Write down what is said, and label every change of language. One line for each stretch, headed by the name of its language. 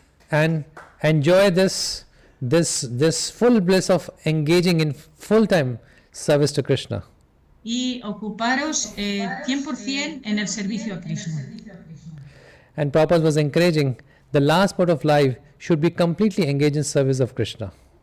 English: And enjoy this full bliss of engaging in full-time service to Krishna.
Spanish: Y ocuparos 100% en el servicio a Krishna.
English: And Prabhupada was encouraging the last part of life should be completely engaged in service of Krishna.